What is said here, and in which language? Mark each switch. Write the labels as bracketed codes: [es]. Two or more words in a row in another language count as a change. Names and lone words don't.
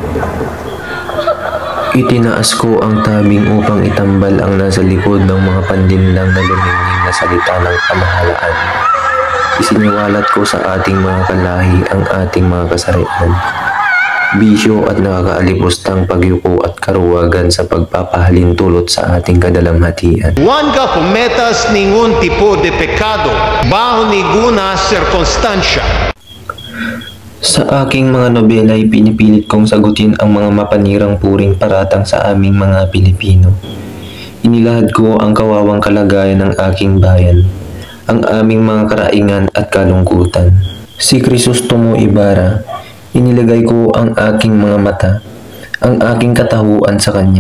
[tl] Itinaas ko ang tabing upang itambal ang nasa likod ng mga pandinlang na lumingning na salita ng kamahalaan. Isiniwalat ko sa ating mga kalahi ang ating mga kasarian, bisyo at nakakaalipustang pagyuko at karuwagan sa pagpapahalintulot sa ating kadalamhatian. [es] Nunca cometas ningún tipo de pecado bajo ninguna circunstancia. [tl] Sa aking mga nobela ay pinipilit kong sagutin ang mga mapanirang puring paratang sa aming mga Pilipino. Inilahad ko ang kawawang kalagayan ng aking bayan, ang aming mga karaingan at kalungkutan. Si Crisostomo Ibarra, inilagay ko ang aking mga mata, ang aking katahuan sa kanya.